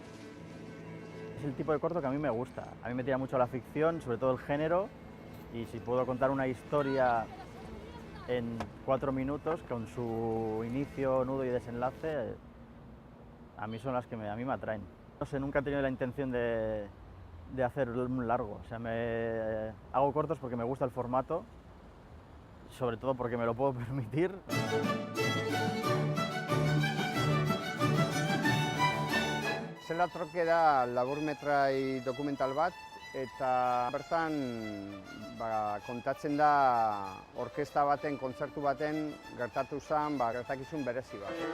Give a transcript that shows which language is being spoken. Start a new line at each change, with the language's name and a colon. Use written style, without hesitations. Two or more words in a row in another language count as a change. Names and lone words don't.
Spanish: Es el tipo de corto que a mí me gusta. A mí me tira mucho la ficción, sobre todo el género, y si puedo contar una historia en 4 minutos, con su inicio, nudo y desenlace, a mí son las que a mí me atraen. No sé, nunca he tenido la intención de hacer un largo. O sea, hago cortos porque me gusta el formato, sobre todo porque me lo puedo permitir.
Basque: Zelatroke da laburmetrai dokumental bat, eta bertan kontatzen da orkesta baten, kontzertu baten gertatu zen gertakizun berezi bat.